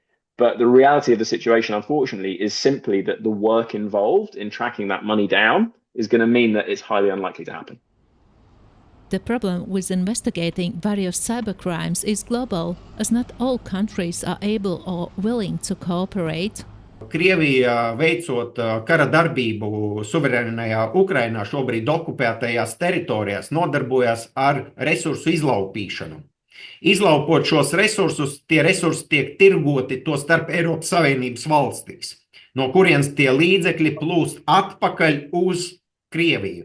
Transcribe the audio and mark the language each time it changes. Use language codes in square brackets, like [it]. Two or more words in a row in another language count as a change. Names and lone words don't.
[en] But the reality of the situation, unfortunately, is simply that the work involved in tracking that money down is going to mean that it's highly unlikely to happen. The problem with investigating various cybercrimes is global, as not all countries are able or willing to cooperate. [lv] Krievija, veicot kara darbību suverēnajā Ukrainā, šobrīd okupētajās teritorijās, nodarbojas ar resursu izlaupīšanu. Izlaupot šos resursus, tie resursi tiek tirgoti to starp Eiropas Savienības valstīs, no kurienes tie līdzekļi plūst atpakaļ uz Krieviju.